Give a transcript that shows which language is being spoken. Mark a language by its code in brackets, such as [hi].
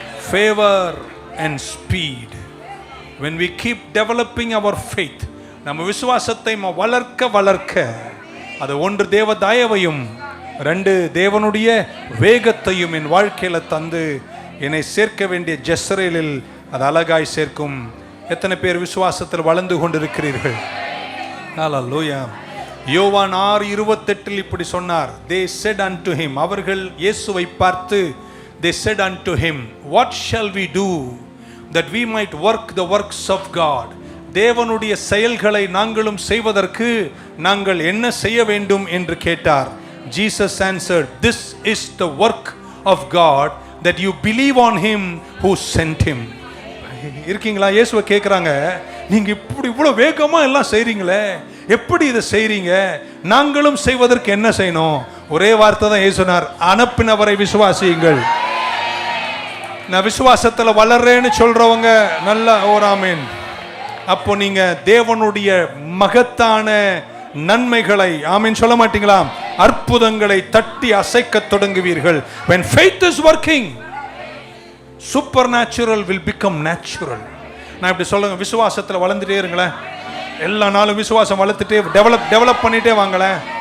[en] Favor and speed. When we keep developing our faith, [ta] நம்ம விசுவாசத்தை வளர்க்க வளர்க்க அது 1 தேவ தயவையும் 2 தேவனுடைய வேகத்தையும் என் வாழ்க்கையில தந்து என்னை சேர்க்க வேண்டிய ஜெஸ்ரேலில் அது அழகாய் சேர்க்கும். எத்தனை பேர் விசுவாசத்தில் வளர்ந்து கொண்டிருக்கிறீர்கள்? ஹல்லேலூயா. யோவான் 6:28 இப்படி சொன்னார். [en] They said unto him, [ta] அவர்கள் இயேசுவை பார்த்து, [en] they said unto him, what shall we do that we might work the works of God? [ta] தேவனுடைய செயல்களை நாங்களும் செய்வதற்கு நாங்கள் என்ன செய்ய வேண்டும் என்று கேட்டார். [en] Jesus answered, this is the work of God, that you believe on him who sent him. [ta] இருக்கீங்களா? இயேசுவை கேட்குறாங்க, நீங்க இப்படி இவ்வளவு வேகமா எல்லாம் செய்றீங்களே, எப்படி இதை செய்றீங்க? நாங்களும் செய்வதற்கு என்ன செய்யணும்? ஒரே வார்த்தை தான் இயேசு சொன்னார், அனுப்பினவரை விசுவாசியுங்கள். நான் விசுவாசத்துல வளர்றேன்னு சொல்றவங்க நல்ல ஓராமேன். அப்போ நீங்க தேவனுடைய மகத்தான நன்மைகளை ஆமென் சொல்ல மாட்டீங்களா? அற்புதங்களை தட்டி அசைக்க தொடங்குவீர்கள். [en] When faith is working, supernatural will become natural. [ta] நான் இப்படி சொல்லுங்க, விசுவாசத்துல வளர்ந்துட்டே இருங்களேன். எல்லா நாளும் விசுவாசம் வளர்த்துட்டே டெவலப் பண்ணிட்டே வாங்களேன்.